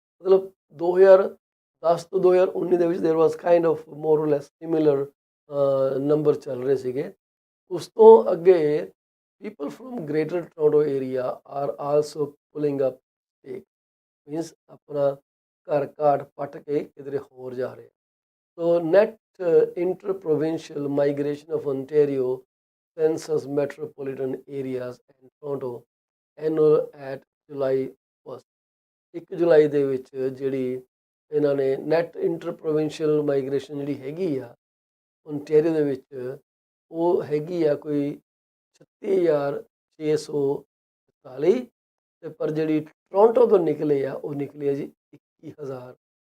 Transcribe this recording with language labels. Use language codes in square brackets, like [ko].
[pa] ਮਤਲਬ 2010 ਤੋਂ 2019 ਦੇ ਵਿੱਚ [en] there was kind of more or less similar number [pa] ਚੱਲ ਰਹੇ ਸੀਗੇ। ਉਸ ਤੋਂ ਅੱਗੇ [en] people from greater Toronto area are also pulling up stake, [pa] means ਆਪਣਾ ਘਰ ਘਾਟ ਪੱਟ ਕੇ ਕਿਧਰੇ ਹੋਰ ਜਾ ਰਹੇ। [en] So net interprovincial migration of Ontario census metropolitan areas and Toronto annual at July 1st। [pa] 1 ਜੁਲਾਈ ਦੇ ਵਿੱਚ ਜਿਹੜੀ ਇਹਨਾਂ ਨੇ ਨੈਟ ਇੰਟਰ-ਪ੍ਰੋਵਿੰਸ਼ੀਅਲ ਮਾਈਗ੍ਰੇਸ਼ਨ ਜਿਹੜੀ ਹੈਗੀ ਆ ਓਨਟੇਰੀਓ ਦੇ ਵਿੱਚ, ਉਹ ਹੈਗੀ ਆ ਕੋਈ 36,644, ਅਤੇ ਪਰ ਜਿਹੜੀ ਟੋਰਾਂਟੋ ਤੋਂ ਨਿਕਲੇ ਆ ਉਹ ਨਿਕਲੇ ਆ ਜੀ 21,358।